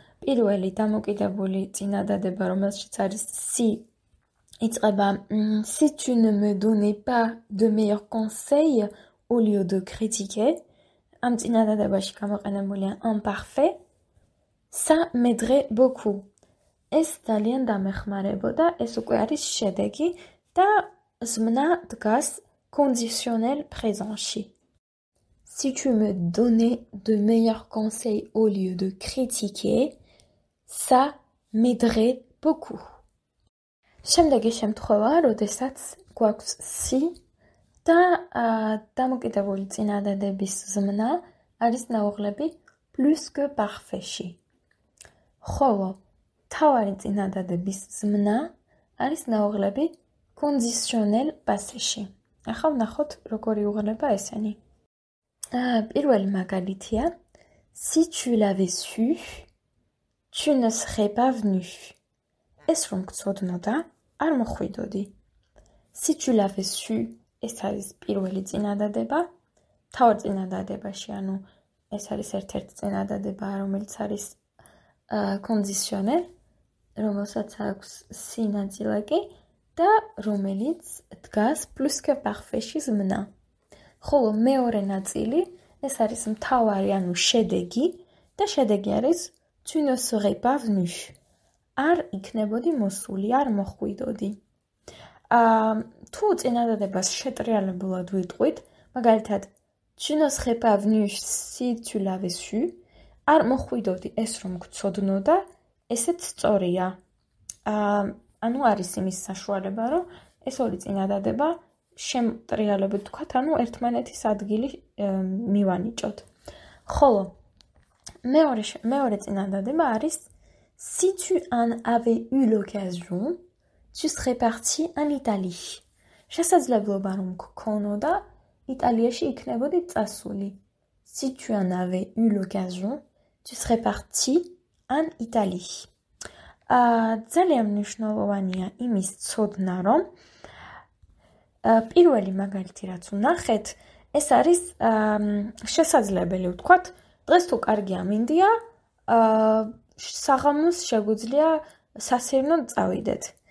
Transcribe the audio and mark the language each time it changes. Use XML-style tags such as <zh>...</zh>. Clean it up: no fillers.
<ka>პირველი დამოკიდებული წინადადება, რომელშიც არის si, იწყება</ka> <fr>si tu ne me donnais pas de meilleurs conseils au lieu de critiquer.</fr> <ka>ამ წინადადებაში გამოყენებულია imparfait.</ka> <fr>Ça m'aiderait beaucoup.</fr> <ka>ეს ძალიან დამეხმარებოდა, ეს უკვე არის შედეგი და ზმნა დგას conditionnel présent-ში.</ka> <fr>Si tu me donnais de meilleurs conseils au lieu de critiquer, ça m'aiderait beaucoup.</fr> <ka>შემდეგი შემთხვევა, როდესაც გვაქვს si და დამოკიდებული წინადადების ზმნა არის ნაუღლები plus que parfait-ში. ხოლო თავარი წინადადების ზმნა არის ნაუღლები conditionnel passé-ში. ახლა ვნახოთ, როგორი უღლება ესენი. პირველი მაგალითია</ka> <fr>si tu l'avais su, tu ne serais pas venu.</fr> <ka>ეს რომ გცოდნოდა, არ მოხვიდოდი.</ka> <fr>Si tu l'avais su,</fr> <ka>ეს არის პირველი წინადადება, თავარ წინადადებაში, ანუ ეს არის ერთ-ერთი წინადადება, რომელიც არის conditionnel, რომელსაც აქვს si ნაწილაკი და რომელიც დგას plus que parfait-ში ზმნა. ხოლო მეორე ნაწილი, ეს არის მთავარი, ანუ შედეგი და შედეგი არის</ka> <fr>tu ne serais pas venu.</fr> <ka>არ იქნებოდი მოსული, არ მოხვიდოდი. თუ წინადადებას შეტრიალებულად ვიტყვით, მაგალითად</ka> <fr>tu ne serais pas venu si tu l'avais su,</fr> <ka>არ მოხვიდოდი ეს რომ გცოდნოდა, ესეც სწორია. ანუ არის იმის საშუალება, რომ ეს ორი წინადადება შემტრიალებით ვთქვათ, ანუ ერთმანეთის ადგილი მივანიჭოთ. ხოლო მეორე წინადადება არის</ka> <fr>si tu en avais eu l'occasion, tu serais parti en Italie.</fr> <ka>შესაძლებლობა რომ გქონოდა, იტალიაში იქნებოდი წასული.</ka> <fr>Si tu en avais eu l'occasion, tu serais parti en Italie.</fr> <ka>ძალიან მნიშვნელოვანია იმის ცოდნა, რომ პირველი მაგალითი რაც ვნახეთ, ეს არის შესაძლებელი ვთქვათ, დღეს თუ კარგი ამინდია, საღამოს შეგვიძლია სასეირნოდ წავიდეთ.</ka>